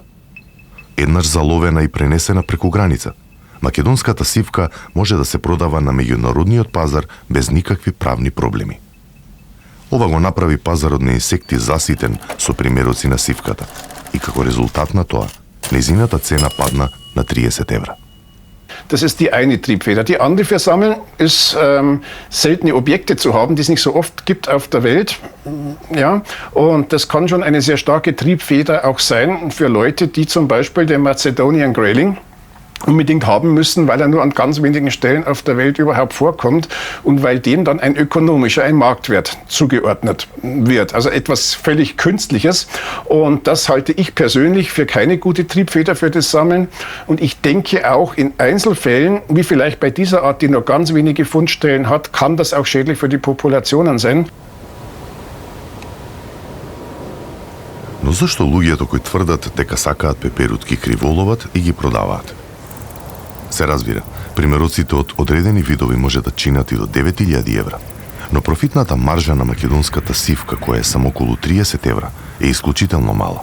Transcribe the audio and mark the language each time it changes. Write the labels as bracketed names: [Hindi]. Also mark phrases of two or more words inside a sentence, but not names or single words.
[Macedonian] Еднаш заловена и пренесена преку граница, македонската сивка може да се продава на меѓународниот пазар без никакви правни проблеми. Ова го направи пазарот на инсекти заситен со примероци на сивката и како резултат на тоа, незината цена падна на 30 евра. [German] Das ist die eine Triebfeder. Die andere für Sammeln ist, seltene Objekte zu haben, die es nicht so oft gibt auf der Welt. Ja, und das kann schon eine sehr starke Triebfeder auch sein für Leute, die zum Beispiel den [English] Macedonian Grayling [German] unbedingt haben müssen, weil er nur an ganz wenigen Stellen auf der Welt überhaupt vorkommt und weil dem dann ein ökonomischer, ein Marktwert zugeordnet wird. Also etwas völlig Künstliches. Und das halte ich persönlich für keine gute Triebfeder für das Sammeln. Und ich denke auch in Einzelfällen, wie vielleicht bei dieser Art, die nur ganz wenige Fundstellen hat, kann das auch schädlich für die Populationen sein. [Macedonian] Но зашто луѓето кои тврдат дека сакаат пеперутки криволоват и ги продаваат? Се разбира, примероците од одредени видови може да чинат и до 9000 евра, но профитната маржа на македонската сивка, која е само околу 30 евра, е исклучително мала.